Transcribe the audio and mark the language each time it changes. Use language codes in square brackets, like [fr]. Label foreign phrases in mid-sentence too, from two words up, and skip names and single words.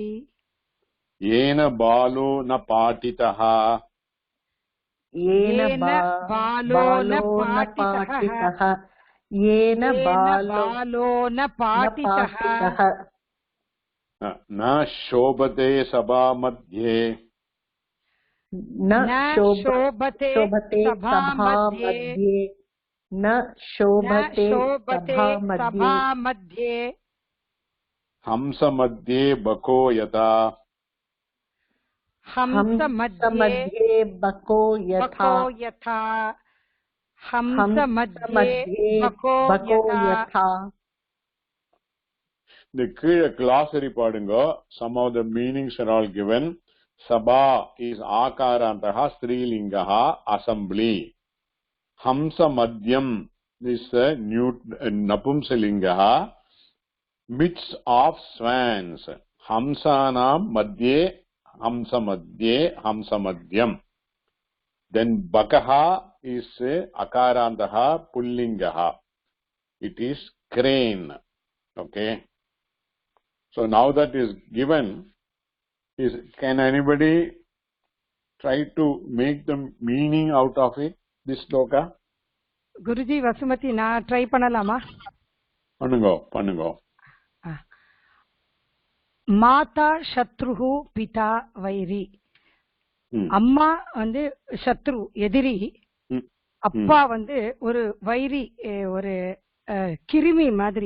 [sa] येन बालो न पाठितः. येन बालो न पाठितः. येन बालो न पाठितः. न शोभते सभा मध्ये. न शोभते सभा मध्ये. न शोभते सभा मध्ये. हंस मध्ये बको यथा. हंस मध्ये बको यथा. हंस मध्ये बको यथा. [ta] The கீழே glossary பாடுங்க. [en] Some of the meanings are all given. Sabha is [sa] अकारान्तः स्त्रीलिङ्गः, [en] assembly. [sa] हंस मध्यम् [en] is napumsalingaha, midst of swans. [sa] हंसानां मध्ये, हंस मध्यम्. [en] Then bakaha is [sa] अकारान्तः पुंलिङ्गः. [en] It is crane. Okay. So now that is given, can anybody try to make the meaning out of it, this sloka? [ta] குருஜி, வசுமதி நான் ட்ரை பண்ணலாமா? பண்ணுங்க. [sa] माता शत्रु पिता वैरी. [ta] அம்மா சத்ரு, எதிரி. அப்பா ஒரு வைரி, ஒரு கிருமி மாதிரி.